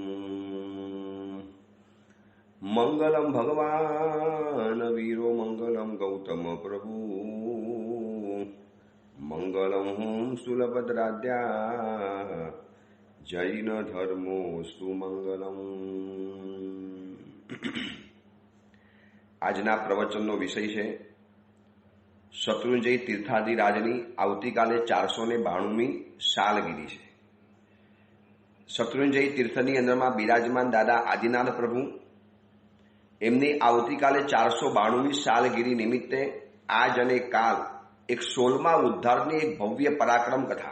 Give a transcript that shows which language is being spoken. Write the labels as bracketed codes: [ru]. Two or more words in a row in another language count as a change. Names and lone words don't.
[sa] मंगलम भगवान वीरो मंगलम गौतम प्रभु मंगलम सुलभद्राद्या जैन धर्मोस्तु मंगलम। [gu] આજના પ્રવચનનો વિષય છે શત્રુંજય તીર્થાધિરાજની આવતીકાલે 492મી સાલગીરી છે। શત્રુંજય તીર્થની અંદરમાં બિરાજમાન દાદા આદિનાથ પ્રભુ એમની આવતીકાલે 492મી સાલગીરી નિમિત્તે આજ અને કાલ એક 16મા ઉદ્ધારની એક ભવ્ય પરાક્રમ કથા।